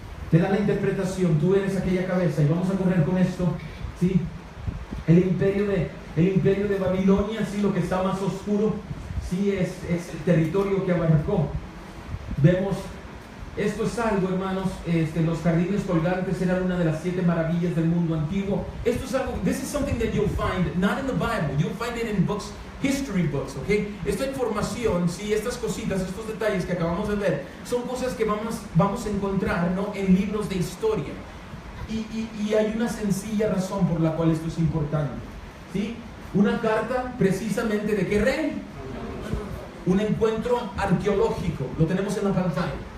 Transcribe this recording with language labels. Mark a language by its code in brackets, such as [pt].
[es] Te da la interpretación: tú eres aquella cabeza. Y vamos a correr con esto, ¿sí? El imperio de Babilonia, ¿sí? Lo que está más oscuro, ¿sí? Es el territorio que abarcó. Vemos, esto es algo, hermanos, los jardines colgantes eran una de las 7 maravillas del mundo antiguo. Esto es algo, [en] this is something that you'll find not in the Bible, you'll find it in books, history books, ¿ok? [es] Esta información, sí, estas cositas, estos detalles que acabamos de ver, son cosas que vamos a encontrar, ¿no?, en libros de historia. Y hay una sencilla razón por la cual esto es importante, ¿sí? Una carta precisamente de qué rey. Un encuentro arqueológico, lo tenemos en la pantalla.